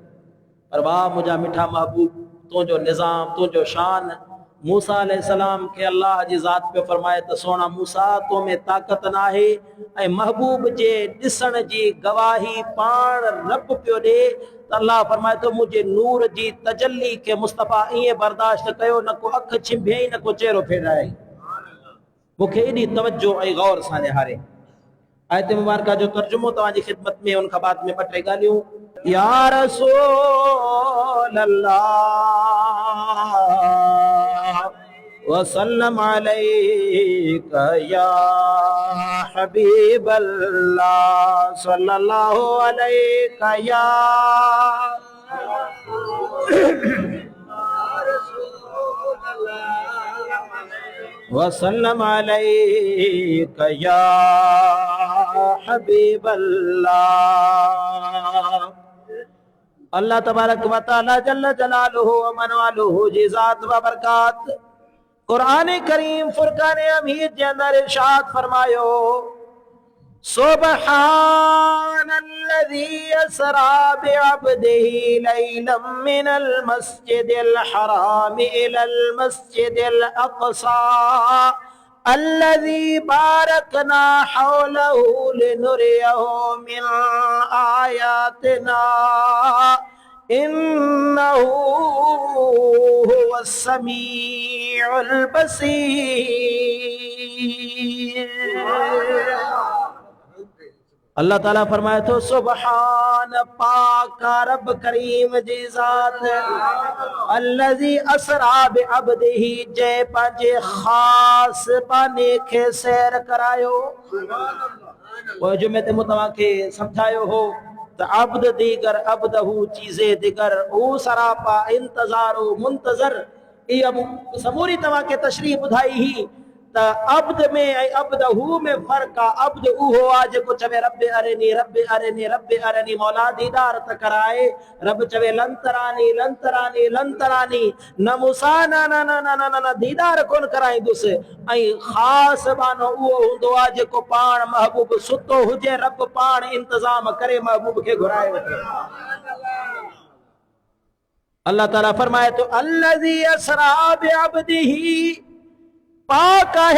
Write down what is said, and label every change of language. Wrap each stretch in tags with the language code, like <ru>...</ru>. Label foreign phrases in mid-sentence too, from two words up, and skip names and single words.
<sd>पर वाह मुंहिंजा मिठा महबूब तुंहिंजो निज़ाम तुंहिंजो शान। मूसा अलैहिस्सलाम के अल्लाह जी ज़ात पे फरमाए त सोना मूसा तो में ताक़त न आहे ऐं महबूब जे ॾिसण जी गवाही पाण रब पियो ॾे त अल्लाह फरमाए तो मुझे नूर जी तजल्ली के मुस्तफ़ा ईअं बर्दाश्त कयो, न को अख छिंभियई न को चेहरो फेराई, मूंखे एॾी तवज्जो ऐं गौर सां निहारे। आयत मुबारका जो तर्जुमो तव्हांजी खिदमत में उन खां बाद में ॿ टे ॻाल्हियूं।</sd> <ar>يا رسول الله وسلم عليك يا حبيب الله صلى الله عليك يا وسلم عليك يا حبيب الله.</ar> <sd>अल्लाह</sd> <ar>تبارك وتعالى جل جلاله ومنواله</ar> <sd>जी ज़ात व बरकात कुरान करीम फुरकान हमीद के अंदर इरशाद फरमायो</sd> <ar>سبحان الذي أسرى بعبده ليلا من المسجد الحرام إلى المسجد الأقصى الذي باركنا حوله لنريه من آياتنا إنه هو السميع البصير.</ar> <sd>अल्लाह ताला फरमाए तो सुबहान पाक रब करीम जी ज़ात</sd> <ar>الذي أسرى بعبده</ar> <sd>जे पंहिंजे ख़ास बाने खे सैर करायो। वो जुमे ते मूं तव्हांखे सम्झायो हो त</sd> <fa>عبد دیگر عبده چیز دیگر</fa> <sd>ओ सरापा इंतज़ारो मुंतज़र इहा समूरी तव्हांखे तशरीह ॿुधाई ही त अब्द में ऐं अब्दहू में फ़र्क़ आहे। अब्द उहो आहे जेको चवे</sd> <ar>رب أرني رب أرني رب أرني</ar> <sd>मौला दीदार त कराए। रब चवे</sd> <ar>لن تراني لن تراني لن تراني</ar> <sd>न मूसा न न न न न न दीदार कोन कराईंदुसि। ऐं ख़ासि बानो उहो हूंदो आहे जेको पाण महबूब सुतो हुजे रब पाण इंतज़ाम करे महबूब खे घुराए वठे। अल्लाह ताला फरमाए तो</sd> <ar>الذي أسرى بعبده</ar> <sd>पाक है</sd>